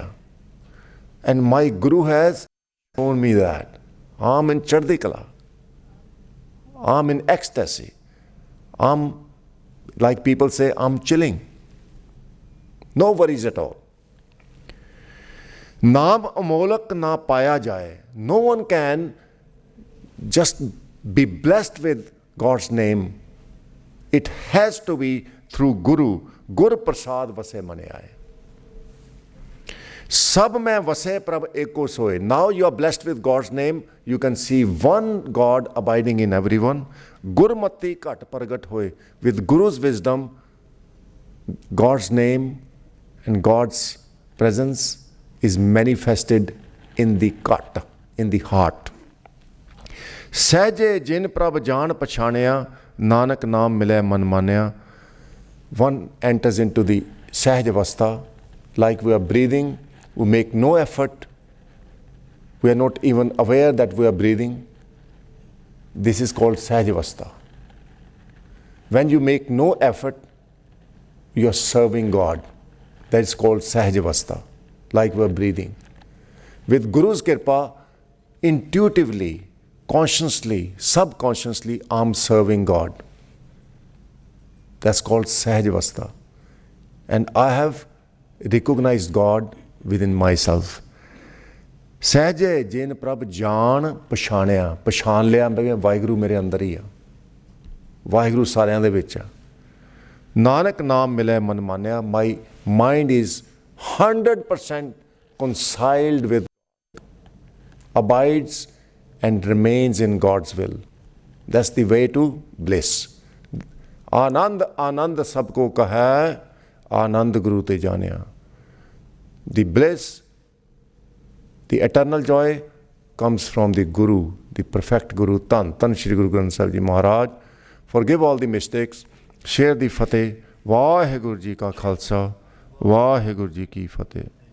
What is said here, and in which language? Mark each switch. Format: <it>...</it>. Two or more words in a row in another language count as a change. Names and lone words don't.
<en>And my Guru has shown me that. I'm in Chardi Kala. I'm in ecstasy. I'm, like people say, I'm chilling. No worries at all.</en> <pa>ਨਾਮ ਅਮੋਲਕ ਨਾ ਪਾਇਆ ਜਾਏ.</pa> <en>No one can just be blessed with God's name. It has to be through Guru.</en> <pa>ਗੁਰ ਪ੍ਰਸਾਦਿ ਵਸੈ ਮਨਿ ਆਇ. ਸਭ ਮੇਂ ਵਸੈ ਪ੍ਰਭ ਏਕੋ ਸੋਇ.</pa> <en>Now you are blessed with God's name. You can see one God abiding in everyone.</en> <pa>ਗੁਰਮਤਿ ਘਟਿ ਪ੍ਰਗਟੁ ਹੋਇ.</pa> <en>With Guru's wisdom, God's name and God's presence is manifested in the kat, in the heart.</en> <pa>ਸਹਜੇ ਜਿਨ ਪ੍ਰਭ ਜਾਣ ਪਛਾਣਿਆ, ਨਾਨਕ ਨਾਮ ਮਿਲੈ ਮਨ ਮਾਨਿਆ.</pa> <en>One enters into the</en> <pa>ਸਹਜ ਅਵਸਥਾ,</pa> <en>like we are breathing, we make no effort, we are not even aware that we are breathing. This is called</en> <pa>ਸਹਜ ਅਵਸਥਾ.</pa> <en>When you make no effort, you are serving God. That is called</en> <pa>ਸਹਜ ਅਵਸਥਾ,</pa> <en>like we are breathing. With Guru's Kirpa, intuitively, consciously, subconsciously, I'm serving God. That's called</en> <pa>ਸਹਜ ਅਵਸਥਾ.</pa> <en>And I have recognized God within myself.</en> <pa>ਸਹਜੇ ਜਿਨ ਪ੍ਰਭ ਜਾਣ ਪਛਾਣਿਆ. ਪਛਾਣ ਲਿਆ, ਵਾਹਿਗੁਰੂ ਮੇਰੇ ਅੰਦਰ ਹੀ ਹੈ। ਵਾਹਿਗੁਰੂ ਸਾਰਿਆਂ ਦੇ ਵਿੱਚ ਹੈ. ਨਾਨਕ ਨਾਮ ਮਿਲੈ ਮਨ ਮਾਨਿਆ.</pa> <en>My mind is 100% conciled with God, abides and remains in God's will. That's the way to bliss.</en> <pa>ਅਨੰਦ, ਅਨੰਦ ਸਭ ਕੋ ਕਹੈ, ਅਨੰਦ ਗੁਰੂ ਤੇ ਜਾਣਿਆ.</pa> <en>The bliss, the eternal joy comes from the Guru, the perfect Guru, Tan Shri Guru Granth Sahib Ji Maharaj. Forgive all the mistakes, share the Fateh.</en> <pa>ਵਾਹਿਗੁਰੂ ਜੀ ਕਾ ਖ਼ਾਲਸਾ, ਵਾਹਿਗੁਰੂ ਜੀ ਕੀ ਫਤਿਹ।</pa>